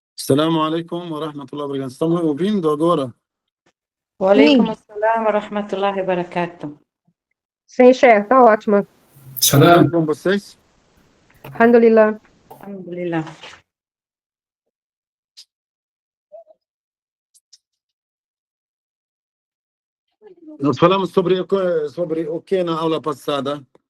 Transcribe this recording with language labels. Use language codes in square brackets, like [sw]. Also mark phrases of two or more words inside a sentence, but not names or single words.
[ar] السلام عليكم ورحمة الله وبركاته. [pt] Estão me ouvindo agora? [ar] وعليكم السلام ورحمة الله وبركاته. [pt] Sim, chefe, tá ótima. Tudo com vocês? Alhamdulillah. Alhamdulillah. Nós falamos sobre o que na aula passada?